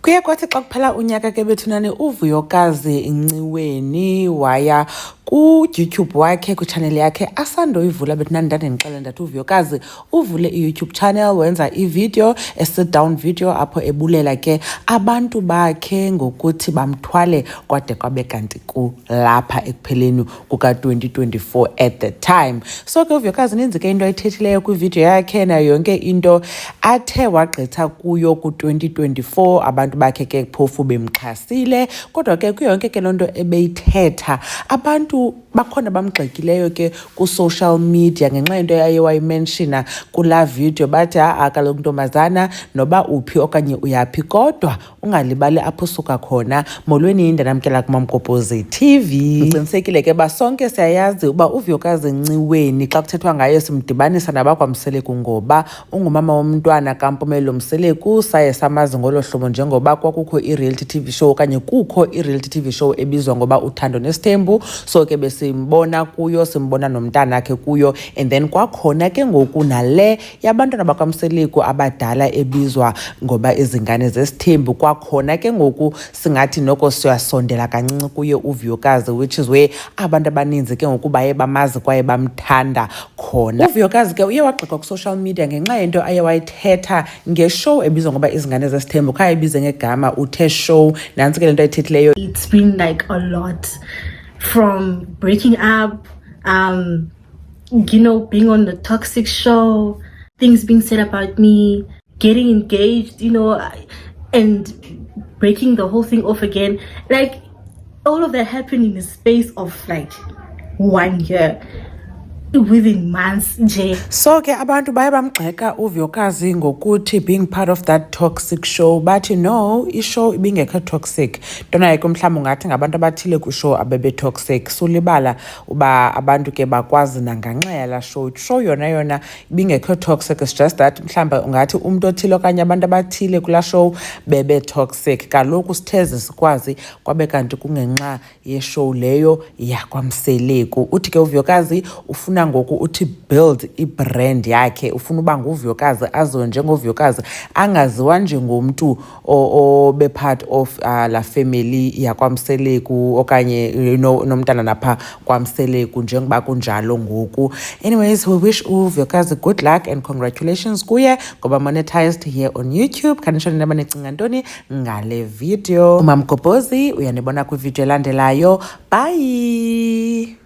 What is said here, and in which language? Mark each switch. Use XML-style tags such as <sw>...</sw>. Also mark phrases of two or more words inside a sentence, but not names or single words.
<xh>Kuye kwathi xa kuphela unyaka ke bethunani uVuyokazi Nciweni waya ku-YouTube wakhe kwichanel yakhe asandoyivula bethunani ndandinixelela ndathi uVuyokazi uvule i-YouTube channel wenza ivideo</xh> <en>sit down video</en> <xh>apho ebulela ke abantu bakhe ngokuthi bamthwale kwade kwabe kanti kulapha ekupheleni kuka-2024</xh> <en>at the time.</en> <xh>So ke uVuyokazi ninzi ke into ayithethileyo kwivideo yakhe nayo yonke into athe wagqitha kuyo ku-2024 abantu bakhe ke phofu bemxhasile kodwa ke kuyo yonke ke loo nto ebeyithetha abantu bakhona bamgxekileyo ke ku-</xh> <en>social media</en> <xh>ngenxa yento yaye wayimenshina kulaa video bathi kaloku ntombazana noba uphi okanye uyaphi kodwa ungalibali apho usuka khona. Molweni ndanamkela kuMamgobhozi TV. Ndiqinisekile ke uba sonke siyayazi uba uVuyokazi Nciweni xa kuthethwa ngayo simdibanisa nabakwaMseleku ngoba ungumama womntwana kaMpumelelo Mseleku, saye samazi ngolo hlobo njengoba kwakukho i-</xh> <en>reality TV show</en> <xh>okanye kukho i-</xh> <en>reality TV show</en> <xh>ebizwa ngoba Uthando Nesithembu. So ke besimbona kuyo, simbona nomntana akhe kuyo,</xh> <en>and then</en> <xh>kwakhona ke ngoku nale yabantwana bakwaMseleku abadala ebizwa ngoba Izingane Zesithembu. Kwakhona ke ngoku singathi noko siyasondela kancinci kuye uVuyokazi,</xh> <en>which is where</en> <xh>abantu abaninzi ke ngoku baye bamazi kwaye bamthanda khona. uVuyokazi ke uye wagxekwa ku-</xh> <en>social media</en> <xh>ngenxa yento aye wayithetha ngeshow ebizwa ngoba Izingane Zesithembu, khaye ebize ngegama uthe show. Nantsi ke le nto ayithethileyo.</xh> <en>It's been like a lot, from breaking up, being on the toxic show, things being said about me, getting engaged, and breaking the whole thing off again. Like, all of that happened in the space of like 1 year. Within months nje.</en> <xh>So ke abantu baye bamgxeka uVuyokazi ngokuthi</xh> <en>being part of that toxic show,</en> <xh>bathi no, ishow ibingekho toxic. Ntona ke mhlawumbi ungathi ngabantu abathile kwishow abebe toxic. Sulibala uba abantu ke bakwazi nanganxa yala show yona ibingekho toxic.</xh> <en>It's just that</en> <xh>mhlawumbi ungathi umuntu othile okanye abantu abathile kula show bebe toxic. Kaloku sitheze sikwazi kwabe kanti kungenxa ye-show leyo yakwaMseleku. Uthi ke uVuyokazi ufuna ngoku uthi build i-brand yakhe, ufuna uba nguVuyokazi aziwe njengoVuyokazi, angaziwa njengomntu obe</xh> <en>part of</en> <xh>la family yakwaMseleku okanye nomntana napha kwaMseleku njengoba kunjalo ngoku.</xh> <en>Anyways, we wish uVuyokazi good luck and congratulations</en> <xh>kuye ngoba</xh> <en>monetized here on YouTube.</en> <xh>Khanishoni naba nicinga ntoni ngale video. uMamgobhozi uyanibona kwivideo elandelayo.</xh> <en>Bye.</en>